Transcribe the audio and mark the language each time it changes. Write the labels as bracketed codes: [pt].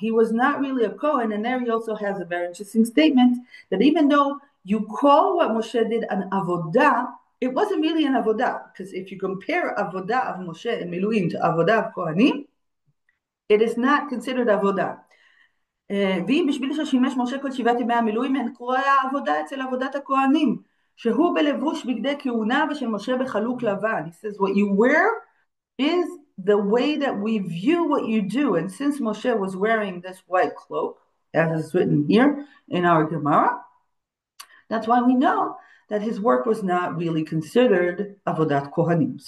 [en] He was not really a Kohen, and there he also has a very interesting statement that even though you call what Moshe did an Avodah, it wasn't really an Avodah, because if you compare Avodah of Moshe and Miluim to Avodah of Kohanim, it is not considered Avodah. [he] ואם בשביל ששימש משה כל שבעת ימי המילואים אין קרוא היה עבודה אצל עבודת הכהנים שהוא בלבוש בגדי כהונה ושל משה בחלוק לבן. [en] He says what you wear is the way that we view what you do, and since Moshe was wearing this white cloak as is written here in our Gemara, that's why we know that his work was not really considered avodat kohanim.